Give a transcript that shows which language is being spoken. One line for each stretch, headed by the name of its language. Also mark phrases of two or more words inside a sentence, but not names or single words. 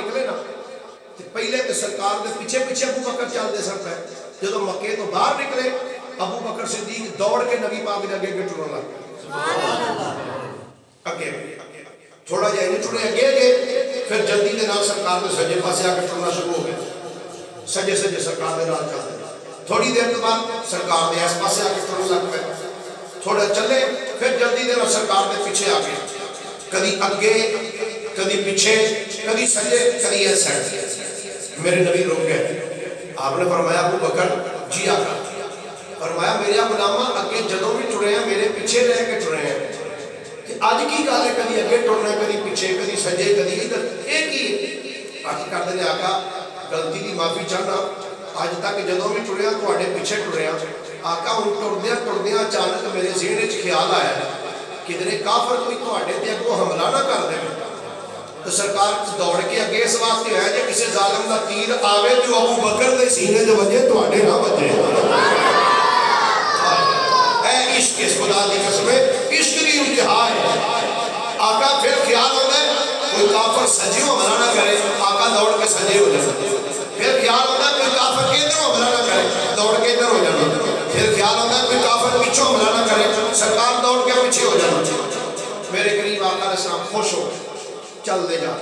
Punjabi: نکلے نا پہلے تو سرکار دے پیچھے پیچھے ابو بکر چلتے سن پہ جدو مکے تو باہر نکلے ابو بکر صدیق دوڑ کے نبی پاک کے اگے ٹرن لگ اگے تھوڑا جہا نہیں ٹرے اگے گئے پھر جلدی کے نال سرکار کے سجے پاسے آ کے ٹرنا شروع ہو گیا سجے سجے سرکار کے نال چلتے تھوڑی دیر کے بعد سرکار کے اس پاسے آ کے ٹرن لگ پے تھوڑا چلے پھر جلدی کے نال سرکار کے پیچھے آ گئے کدی اگے کدی پیچھے کدی سجے کدی اس سائڈ میرے نبی رک گئے آپ نے فرمایا ابو بکر جی آقا فرمایا میرے غلامہ اگے جدوں بھی ٹرے ہیں میرے پیچھے رہ کے ٹرے ہیں کہ آج کی گل ہے کدی اگے ٹرنا کدی پیچھے کدی سجے کدی ادھر یہ کی آج کر دے آقا غلطی کی معافی چاہنا اج تک جدوں بھی ٹریا تواڈے پیچھے ٹریا آقا ہن ٹردیاں اچانک میرے ذہن وچ خیال آیا کدھر کافر کوئی تواڈے تے اگوں حملہ نہ کر دے تو سرکار دوڑ کے اگے اس واسطے ہے جے کسی ظالم دا تیر آوے تو ابو بکر دے سینے تے وجے تواڈے نہ وجے اے عشق اس خدا دی قسم عشق دی انتہا ہے آقا
Urdu: پھر خیال ہوتا ہے
Punjabi: کوئی کافر سجے حملہ نہ کرے آقا دوڑ کے سجے ہو جائے
Urdu: پھر خیال ہوتا ہے
Punjabi: کوئی کافر ادھر حملہ نہ کرے دوڑ کے ادھر ہو جانا
Urdu: پھر خیال ہوتا ہے
Punjabi: کوئی کافر پیچھے حملہ نہ کرے سرکار دوڑ کے پیچھے ہو جانا میرے قریب آقا علیہ السلام خوش ہو چل دے